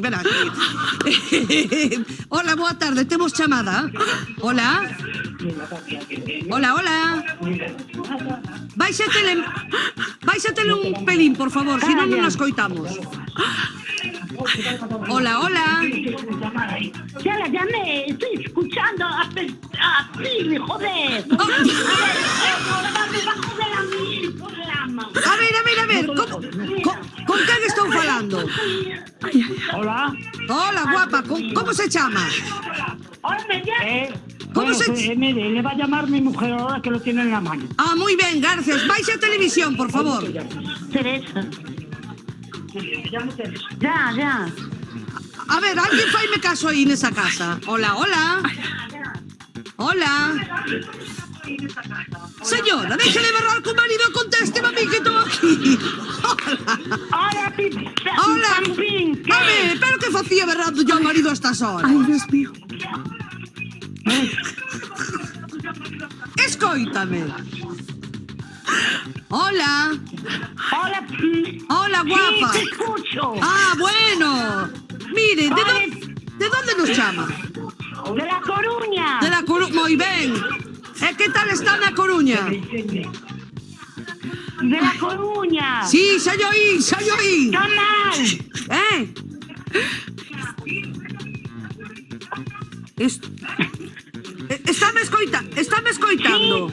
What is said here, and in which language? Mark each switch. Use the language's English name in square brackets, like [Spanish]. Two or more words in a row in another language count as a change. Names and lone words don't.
[Galician] Ven aquí. Hola, boa tarde. Temos chamada. Hola. Báixatele un pelín, por favor, si non nos coitamos. Hola. [Spanish] Ya la llamé, estoy escuchando a Pili, joder. [Galician] A ver, con quen estou falando? Hola. Hola, guapa, ¿cómo se chama? [Spanish] ¿Cómo se mire, le va a llamar mi mujer ahora que lo tiene en la mano. Ah, muy bien, gracias. [Galician] Vais a televisión, por favor. Teresa. [Spanish] Ya. [Galician] A ver, alguén faime caso aí nesa casa. Hola, hola. Hola. Señora, deixe de berrar co marido e conteste a mí que estou aquí. Hola, Hola. Pampín. A ver, pero que facía berrando yo ao marido a estas horas? Ai, [Spanish] Dios mío. [Galician] Escoítame. Hola. Hola. Hola, guapa. [Spanish] Sí, te escucho. [Galician] Ah, bueno. Mire, ¿de dónde nos chama? [Spanish] De La Coruña. [Galician] De La Coruña, moi ben. E que tal está na Coruña? [Spanish] De La Coruña. [Galician] Sí, xa yo oí. Está mal. Estáme escoitando?